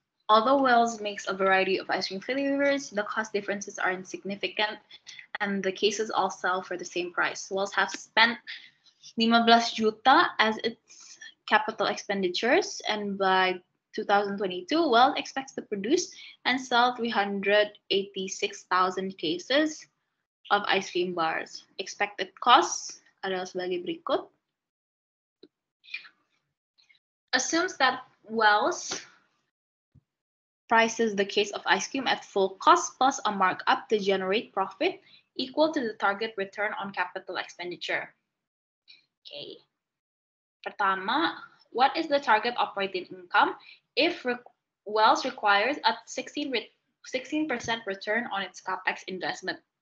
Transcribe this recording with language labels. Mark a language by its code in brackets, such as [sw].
[en] Although Wells makes a variety of ice cream flavors, the cost differences are insignificant, and the cases all sell for the same price. Wells has spent 15 juta as its capital expenditures, and by 2022, Wells expects to produce and sell 386,000 cases of ice cream bars. Expected costs [id] adalah sebagai berikut. [en] Assumes that Wells prices the case of ice cream at full cost plus a markup to generate profit equal to the target return on capital expenditure. Okay. Pertama, what is the target operating income if Wells requires a 16% return on its capex investment?